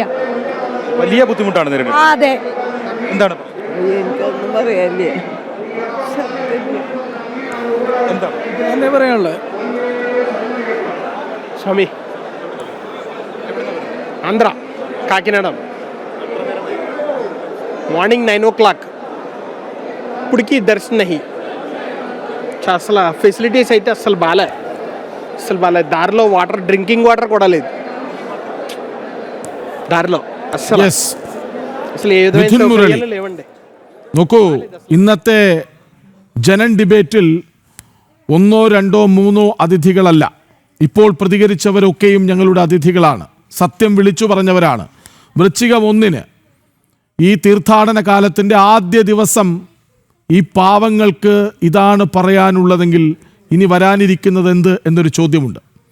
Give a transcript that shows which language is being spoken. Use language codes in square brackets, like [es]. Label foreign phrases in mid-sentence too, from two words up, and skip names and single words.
[ml] വലിയ ബുദ്ധിമുട്ടാണ് നേരിടുന്നത്. അതെ. എന്താണ് എനിക്കൊന്നും പറയാല്ലേ, എന്താ പറയാനുള്ളത്? [te] സ്വാമി ആന്ധ്ര കാക്കിനാട [en] morning 9 o'clock [te] ఇప్పటికీ దర్శనం నహి. అసలు ఫెసిలిటీస్ అయితే అసలు బాలే. దారిలో వాటర్, [en] drinking water [te] కూడా లేదు దారిలో. అసలు ఏ విధమైన సౌకర్యాలు లేవండి. [ml] നോക്കൂ, ഇന്നത്തെ ജനൻ ഡിബേറ്റിൽ 1, 2, 3 അതിഥികളല്ല. ഇപ്പോൾ പ്രതികരിച്ചവരൊക്കെയും ഞങ്ങളുടെ അതിഥികളാണ്, സത്യം വിളിച്ചു പറഞ്ഞവരാണ്. വൃശ്ചികം 1 ഈ തീർത്ഥാടന കാലത്തിൻ്റെ ആദ്യ ദിവസം ഈ പാവങ്ങൾക്ക് ഇതാണ് പറയാനുള്ളതെങ്കിൽ ഇനി വരാനിരിക്കുന്നത് എന്ത് എന്നൊരു ചോദ്യമുണ്ട്.